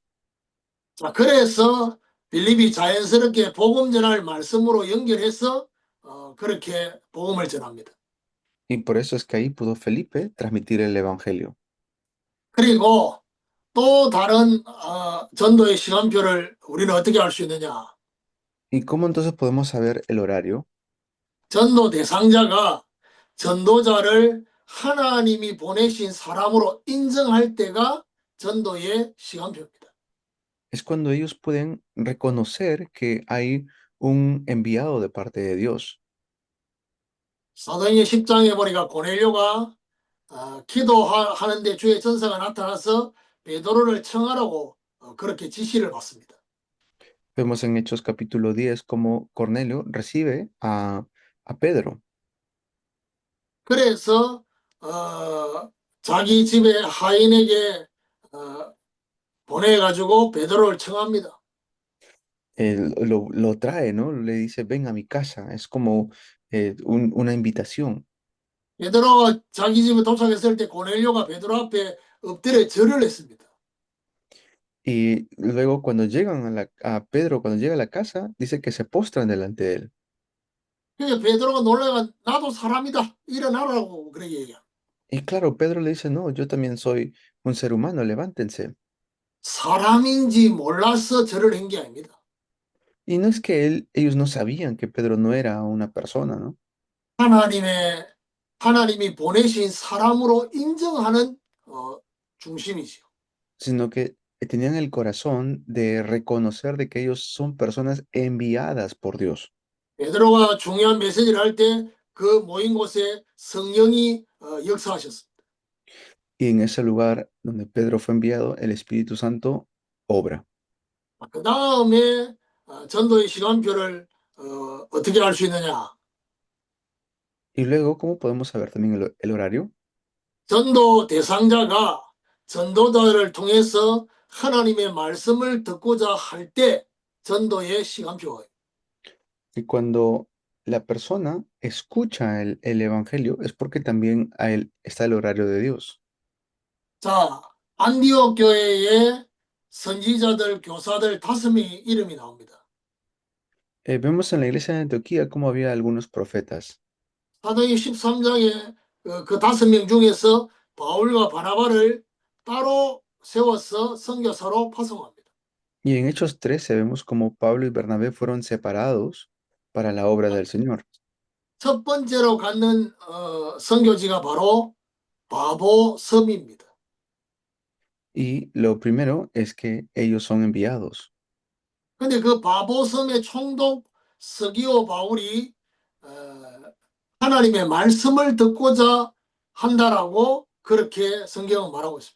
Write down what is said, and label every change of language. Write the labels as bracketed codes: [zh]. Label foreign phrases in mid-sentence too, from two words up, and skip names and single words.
[ko] 자, 그래서 빌립이 자연스럽게 복음 전할 말씀으로 연결해서 그렇게 복음을 전합니다. [es] Y por eso es que ahí pudo Felipe transmitir el evangelio. [ko] 그리고 또 다른 전도의 시간표를 우리는 어떻게 알 수 있느냐? [es] ¿Y cómo entonces podemos saber el horario? [ko] 전도 대상자가 전도자를 하나님이 보내신 사람으로 인정할 때가 전도의 시간표입니다. [es] Es cuando ellos pueden reconocer que hay un enviado de parte de Dios. [ko] 사도행전 10장에 보니까 고넬료가 기도하는데 주의 전사가 나타나서 베드로를 청하라고 그렇게 지시를 받습니다. [es] Vemos en Hechos capítulo 10 cómo Cornelio recibe a Pedro. [ko] 그래서 자기 집에 하인에게 보내가지고 베드로를 청합니다. [es] Él lo trae, ¿no? Le dice, ven a mi casa. Es como una invitación. [ko] 베드로가 자기 집에 도착했을 때 고넬료가 베드로 앞에 엎드려 절을 했습니다. [es] Y luego cuando llegan a Pedro, cuando llega a la casa, dice que se postran delante de él. [ko] 그래서 베드로가 놀라가 나도 사람이다 일어나라고 그렇게 얘기해요. [es] Y claro, Pedro le dice, no, yo también soy un ser humano, levántense. [ko] 사람인지 몰라서 절을 한 게 아닙니다. [es] Y no es que ellos no sabían que Pedro no era una persona, ¿no? [ko] 하나님이 보내신 사람으로 인정하는 중심이죠. [es] Sino que tenían el corazón de reconocer de que ellos son personas enviadas por Dios. [ko] 베드로가 중요한 메시지를 할 때 그 모인 곳에 성령이 역사하셨습니다. [es] Y en ese lugar donde Pedro fue enviado, el Espíritu Santo obra. [ko] 그 다음에 전도의 시간표를 어떻게 알 수 있느냐? [es] Y luego, ¿cómo podemos saber también el horario? [ko] 전도 대상자가 전도자를 통해서 하나님의 말씀을 듣고자 할 때 전도의 시간표예요. [es] Y cuando la persona escucha el Evangelio es porque también a él está el horario de Dios. [ko] 자, 안디옥 교회의 선지자들, 교사들 5명의 이름이 나옵니다. [es] Vemos en la iglesia de Antioquía cómo había algunos profetas. [ko] 사도행 13장에 그 5명 중에서 바울과 바나바를 따로 세워서 선교사로 파송합니다. [es] Y en Hechos 13 vemos cómo Pablo y Bernabé fueron separados para la obra del Señor. [ko] 첫 번째로 갖는 선교지가 바로 바보 섬입니다. [es] Y lo primero es que ellos son enviados. [ko] 근데 그 바보 섬의 총독 서기오 바울이 하나님의 말씀을 듣고자 한다라고 그렇게 성경은 말하고 있습니다.